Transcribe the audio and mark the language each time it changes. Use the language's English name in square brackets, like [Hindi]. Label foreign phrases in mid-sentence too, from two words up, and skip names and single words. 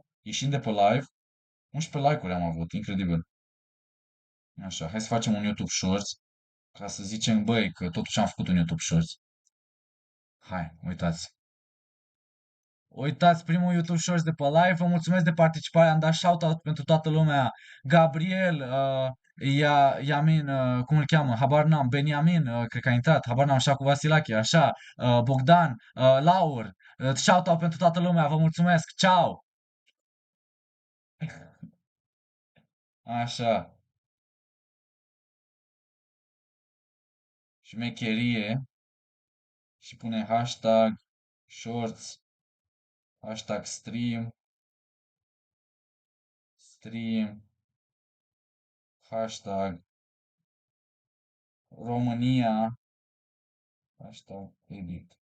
[Romanian] Ieșind de pe live, 11 like-uri am avut, incredibil. Așa, hai să facem un YouTube Shorts, ca să zicem, băi, că totuși am făcut un YouTube Shorts. Hai, uitați. Uitați primul YouTube Shorts de pe live. Vă mulțumesc de participare. Am dat shout-out pentru toată lumea. Gabriel, Yamin, cum îl cheamă? Habar n-am. Beniamin, cred că a intrat. Habar n-am. Așa cu Vasilache. Așa. Bogdan, Laur. Shout-out pentru toată lumea. Vă mulțumesc. Ciao. Așa. Șmecherie. Și pune [English] hashtag shorts, hashtag stream, hashtag România, hashtag edit.